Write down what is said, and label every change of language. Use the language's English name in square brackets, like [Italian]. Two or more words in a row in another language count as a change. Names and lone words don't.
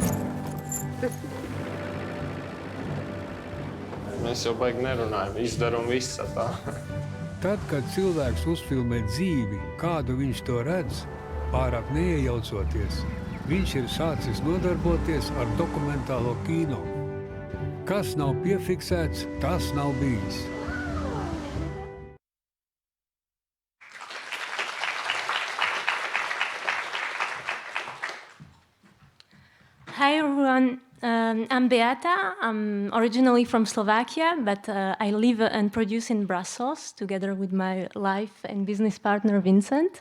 [Latvian] Mēs jau baigi nerunājam, izdaram visu tā. Tad, kad cilvēks uzfilmē dzīvi, kādu viņš to redz, pārāk neiejaucoties, viņš ir sācis nodarboties ar dokumentālo kino. Kas nav piefiksēts, tas nav bijis. [English] Hi everyone, I'm Beata. I'm originally from Slovakia, but I live and produce in Brussels together with my life and business partner Vincent.